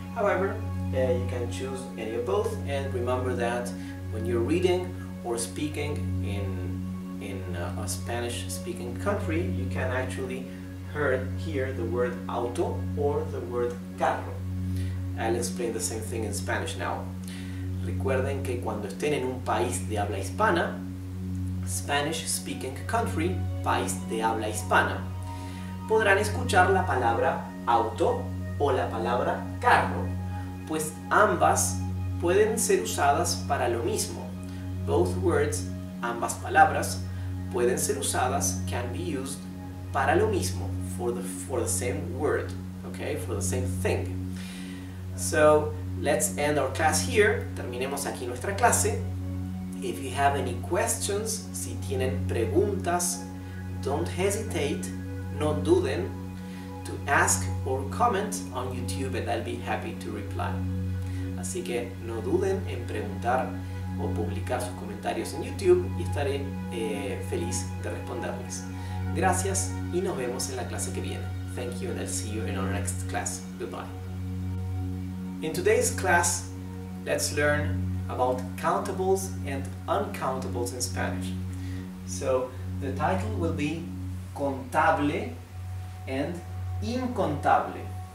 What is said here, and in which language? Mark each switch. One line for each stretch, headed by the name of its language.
English: However, you can choose any of both, and remember that when you're reading or speaking in a Spanish-speaking country, you can actually hear the word auto or the word carro. I'll explain the same thing in Spanish now.
Spanish: Recuerden que cuando estén en un país de habla hispana,
English: Spanish-speaking country,
Spanish: país de habla hispana, podrán escuchar la palabra auto o la palabra carro, pues ambas pueden ser usadas para lo mismo.
English: Both words,
Spanish: ambas palabras, pueden ser usadas,
English: can be used,
Spanish: para lo mismo,
English: for the same word, okay, for the same thing. So let's end our class here.
Spanish: Terminemos aquí nuestra clase.
English: If you have any questions,
Spanish: si tienen preguntas,
English: don't hesitate,
Spanish: no duden,
English: to ask or comment on YouTube, and I'll be happy to reply.
Spanish: Así que no duden en preguntar o publicar sus comentarios en YouTube y estaré feliz de responderles. Gracias y nos vemos en la clase que viene.
English: Thank you, and I'll see you in our next class. Goodbye. In today's class, let's learn about countables and uncountables in Spanish. So the title will be Contable and Incontable.